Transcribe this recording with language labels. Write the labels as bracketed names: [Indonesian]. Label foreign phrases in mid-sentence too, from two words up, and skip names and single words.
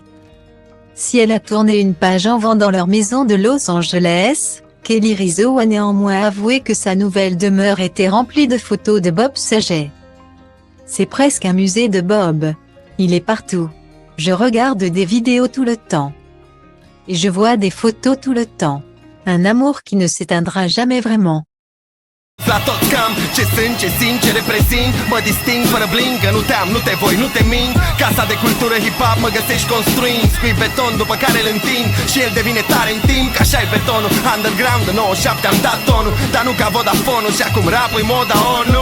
[French] Si elle a tourné une page en vendant leur maison de Los Angeles, Kelly Rizzo a néanmoins avoué que sa nouvelle demeure était remplie de photos de Bob Saget. C'est presque un musée de Bob. Il est partout. Je regarde des vidéos tout le temps. Et je vois des photos tout le temps. Un amour qui ne s'éteindra jamais vraiment. [Romanian] La tot cam, ce sunt, ce simt, ce reprezint. Mă disting fără bling, că nu te-am, nu te voi, nu te mint. Casa de cultură hip-hop mă găsești construind. Scui beton după care îl întind și el devine tare în timp. Că așa-i betonul, underground de 97 am dat tonul. Dar nu ca Vodafone-ul și acum rap-ul moda ONU.